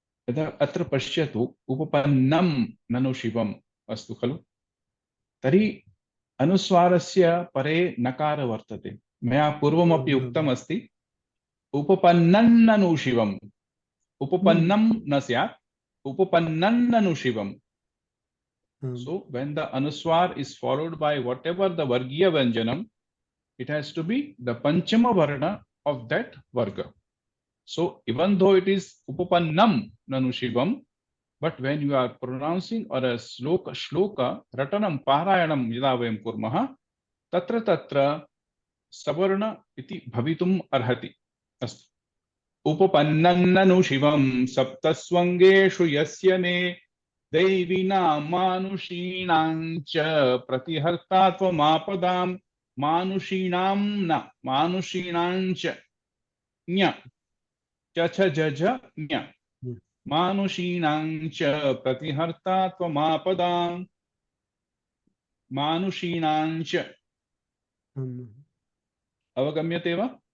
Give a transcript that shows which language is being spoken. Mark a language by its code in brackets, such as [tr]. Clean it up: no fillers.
[sa] यदा अत्र पश्यतु, उपपन्नं ननु शिवम् अस्तु खलु, तर्हि अनुस्वारस्य परे नकार वर्तते। मया पूर्वमपि उक्तमस्ति, उपपन्नं ननु शिवम्। उपपन्नं न स्यात्, उपपन्नं ननु शिवम्. [en] So when the anuswar is followed by whatever the vargiya vyanjanam, it has to be the panchama varna of that varga. So even though it is upapannam nanu shivam, but when you are pronouncing or a shloka ratanam parayanam [sa] yada vayam kurmah, tatra savarna iti bhavitum arhati. Astu. Upapannam nanu shivam saptasvangeshu yasya me दैवीनामानुषीणां च प्रतिहर्ता त्वमापदाम्। मानुषीणां न, मानुषीणां च ञ च जज ञ, मानुषीणां च प्रतिहर्ता त्वमापदाम्। मानुषीणां च अवगम्यते वा?